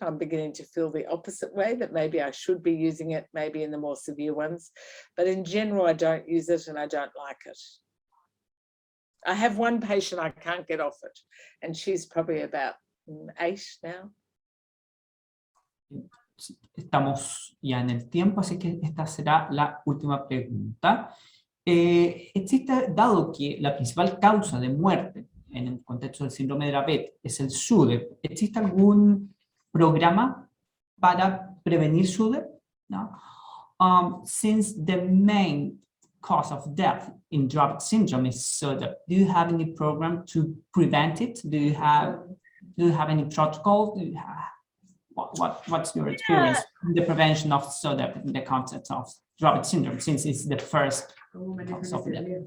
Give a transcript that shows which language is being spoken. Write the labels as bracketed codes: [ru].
[en] I'm beginning to feel the opposite way, that maybe I should be using it, maybe in the more severe ones. But in general, I don't use it and I don't like it. I have one patient I can't get off it, and she's probably about 8 now. [es] Estamos ya en el tiempo, así que esta será la última pregunta. Existe, dado que la principal causa de muerte en el contexto del síndrome de Dravet es el SUDEP, ¿existe algún programa para prevenir SUDEP? No? [en] Since the main cause of death in Dravet syndrome is SUDEP, do you have any program to prevent it? Do you have any protocol? Do you have, what's your experience in the prevention of SUDEP in the context of Dravet syndrome, since it's the first cause of death?